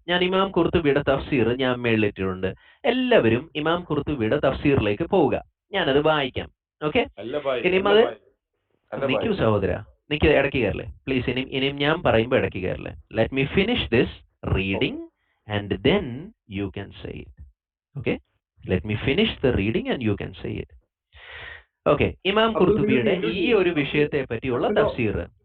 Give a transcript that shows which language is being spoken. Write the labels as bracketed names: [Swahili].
[Malayalam] ഞാൻ ഇമാം ഖുർത്തുബിയുടെ തഫ്സീർ ഞാൻ മേളിലിട്ടിട്ടുണ്ട്. എല്ലാവരും ഇമാം ഖുർത്തുബിയുടെ തഫ്സീറിലേക്ക് പോവുക. ഞാനത് വായിക്കാം. ഓക്കെ, ഇനിയും അത് നിൽക്കൂ സഹോദര, നിക്ക് ഇടയ്ക്ക് കയറല്ലേ പ്ലീസ്. ഇനിയും ഞാൻ പറയുമ്പോൾ ഇടയ്ക്ക് കയറല്ലേ. [English] Let me finish this reading and then you can say it. Okay, let me finish the reading and you can say it. [Malayalam] Okay, ഇമാം ഖുർത്തുബിയുടെ ഈ ഒരു വിഷയത്തെ പറ്റിയുള്ള തഫ്സീർ.